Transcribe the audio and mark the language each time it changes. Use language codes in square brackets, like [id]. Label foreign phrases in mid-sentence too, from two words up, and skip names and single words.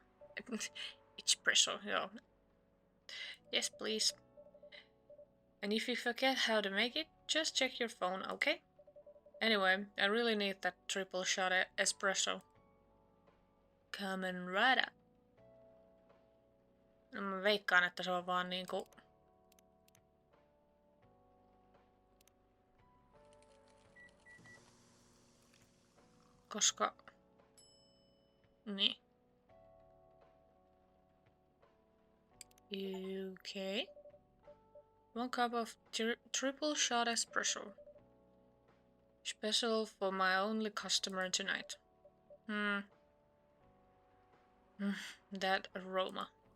[en] Espresso, yeah. Yes, please. And if you forget how to make it, just check your phone, okay? Anyway, I really need that triple shot espresso. Coming right up. [fi] No, mä veikkaan, että se on vaan niinku... Koska... Niin. [en] Okay. 1 cup of triple shot espresso. Special for my only customer tonight. That aroma.